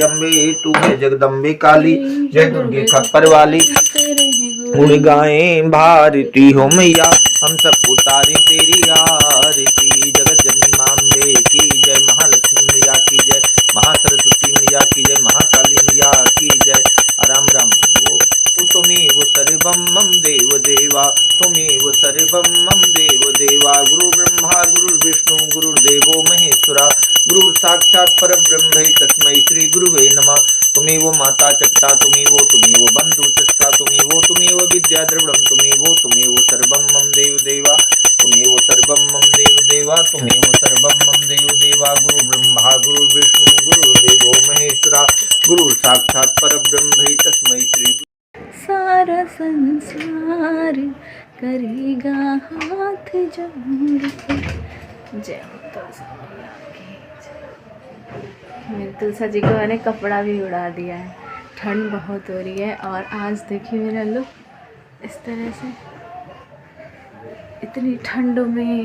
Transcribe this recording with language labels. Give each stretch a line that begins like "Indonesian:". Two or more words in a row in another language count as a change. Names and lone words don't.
Hindi: अम्बे तू है जगदम्बे काली जय दुर्गे खप्पर वाली गुण गाएं भारती हो मैया हम सब उतारी तेरी आरती। जगत जननी मां अम्बे की जय, महालक्ष्मी मैया की जय, महासरस्वती मैया की जय, महाकाली मैया की जय।
Sanskrit: राम राम वो तुमेव सर्वं मम देव देवा तुमेव सर्वं मम देव देवा। गुरु ब्रह्मा गुरुर्विष्णु गुरुर्देवो महेश्वरा गुरु साक्षात् परब्रह्म तस्मै श्री गुरुवे नमः। तुमेव माता च पिता तुमेव बंधु च सखा तुमेव विद्या द्रविड़ं तुमेव सर्वं मम देव देवा तुमेव सर्वं मम देव देवा तुमेव सर्वं मम देव देवा। गुरु ब्रह्मा गुरुर्विष्णु गुरुर्देवो महेश्वरा गुरु साक्षात् परब्रह्म तस्मै श्री।
Hindi: सारा संसार करेगा हाथ जोड़ के। जय हो तुलसा मैया की जय। मेरे तुलसा जी को मैंने कपड़ा भी उड़ा दिया है, ठंड बहुत हो रही है। और आज देखिए मेरा लुक इस तरह से, इतनी ठंड में।